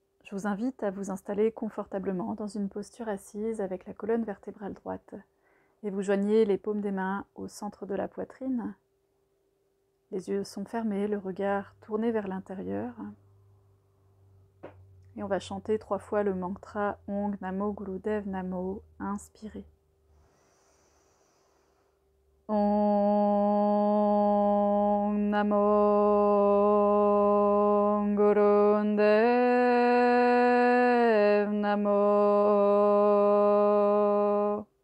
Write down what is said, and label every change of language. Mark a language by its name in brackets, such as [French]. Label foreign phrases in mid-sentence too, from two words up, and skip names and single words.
[French] Je vous invite à vous installer confortablement dans une posture assise avec la colonne vertébrale droite. Et vous joignez les paumes des mains au centre de la poitrine. Les yeux sont fermés, le regard tourné vers l'intérieur. Et on va chanter 3 fois le mantra [Sanskrit] Ong Namo Gurudev Namo. [French] Inspirez. [Sanskrit] Ong Namo Gurudev Namo.